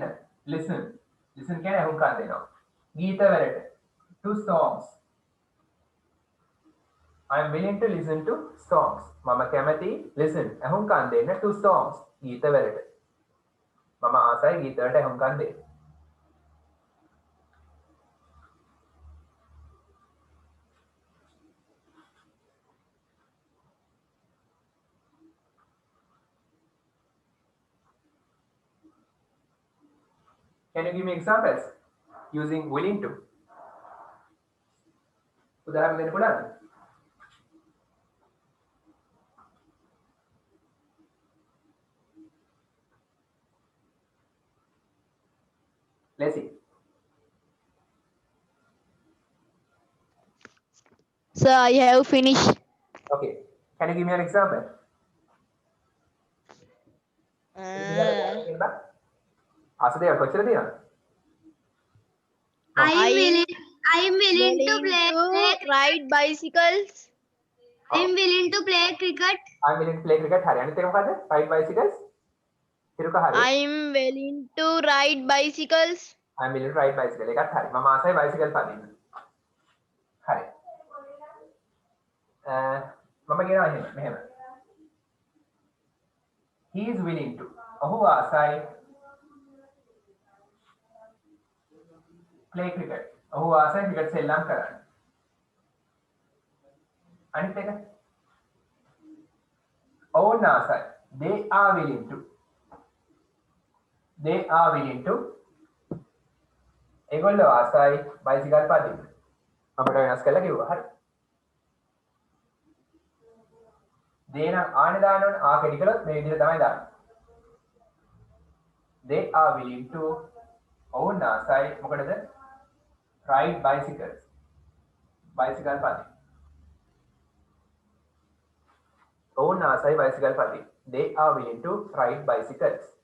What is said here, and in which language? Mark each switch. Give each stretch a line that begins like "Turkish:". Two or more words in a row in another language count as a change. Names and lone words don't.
Sinhala: listen කියන්නේ අහුම්කම් දෙනවා. ගීත වලට
English: to songs. I am willing to listen to songs.
Sinhala: මම කැමති listen අහුම්කම් දෙන්න
English: to songs
Sinhala: ගීත වලට. මම ආසයි ගීත වලට අහුම්කම් දෙන්න.
English: Can you give me examples using willing to?
Sinhala: උදාහරණ දෙන්න පුළුවන්ද?
English: Lacy. Sir, I have finished. Okay. Can you give me an example?
Sinhala: ආසදේ කොච්චර තියෙනවද?
English: I am willing to ride bicycles. I am willing to play cricket. I'm willing to play cricket.
Sinhala: හරි. අනිත් එක මොකද්ද?
English: Ride bicycles.
Sinhala: හිරුක හරි.
English: I'm willing to ride bicycles. I'm willing to ride bicycle.
Sinhala: එකත් හරි. මම ආසයි bicycle පදින්න. හරි. මම කියනවා මෙහෙම.
English: He is willing to.
Sinhala: ඔහු ආසයි
English: play cricket.
Sinhala: ඔහු ආසයි cricket සෙල්ලම් කරන්න. අනිත් එක ඔවුන් ආසයි.
English: They are willing to.
Sinhala: ඒගොල්ලෝ ආසයි බයිසිකල් පදින්න. අපිට වෙනස් කරලා කිව්වා. හරි. they නම් ආනේ දාන්න ඕනේ. ආ කෙටි කළොත් මේ විදිහට තමයි දාන්නේ.
English: they are willing to
Sinhala: ඔවුන් ආසයි මොකටද?
English: ride bicycles.
Sinhala: බයිසිකල් පදින්න. ඔවුන් ආසයි බයිසිකල් පදින්න.
English: they are willing to ride bicycles.